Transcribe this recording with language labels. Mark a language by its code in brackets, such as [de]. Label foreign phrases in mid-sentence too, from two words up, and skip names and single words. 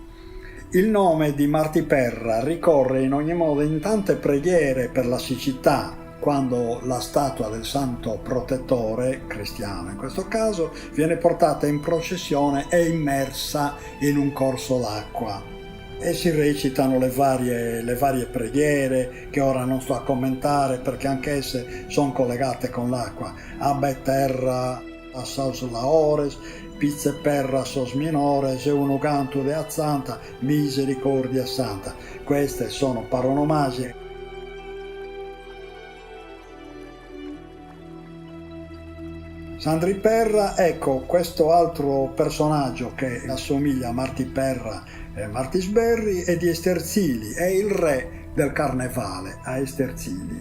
[it] Il nome di Martiperra ricorre in ogni modo in tante preghiere per la siccità, quando la statua del santo protettore, cristiano in questo caso, viene portata in processione e immersa in un corso d'acqua. E si recitano le varie preghiere che ora non sto a commentare perché anch'esse sono collegate con l'acqua. [sc] Abbe terra a sos laores, pizze perra sos minores, e un uganto de azzanta, misericordia santa. [it] Queste sono paronomasie. Sandriperra, ecco, questo altro personaggio che assomiglia a Martiperra e Martisberri è di Esterzili, è il re del carnevale a Esterzili.